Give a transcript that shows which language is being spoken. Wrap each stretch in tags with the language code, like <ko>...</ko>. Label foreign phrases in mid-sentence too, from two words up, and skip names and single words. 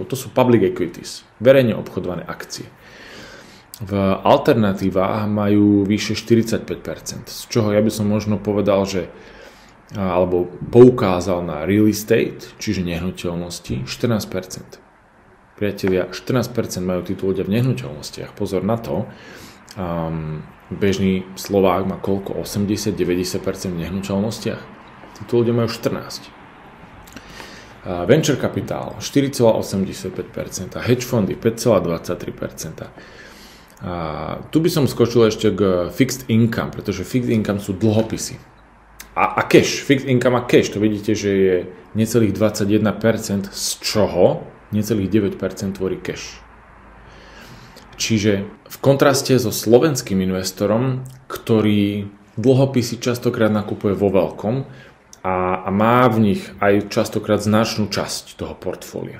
<sk>To sú</sk> <en>public equities,</en> <sk>verejne obchodované akcie. V alternatívach majú vyše 45%, z čoho ja by som možno povedal, že alebo poukázal na</sk> <en>real estate,</en> <sk>čiže nehnuteľnosti, 14%. Priatelia, 14% majú títo ľudia v nehnuteľnostiach. Pozor na to, bežný Slovák má koľko? 80-90% v nehnuteľnostiach. Títo ľudia majú 14%.</sk> <en>Venture capital</en> <sk>4,85%, hedge fondy 5,23%. Tu by som skočil ešte k</sk> <en>fixed income,</en> <sk>pretože</sk> <en>fixed income</en> <sk>sú dlhopisy. A cash,</sk> <en>fixed income</en> <sk>a cash, to vidíte, že je necelých 21%, z čoho necelých 9% tvorí cash. Čiže v kontraste so slovenským investorom, ktorý dlhopisy častokrát nakupuje vo veľkom a má v nich aj častokrát značnú časť toho portfólia.</sk>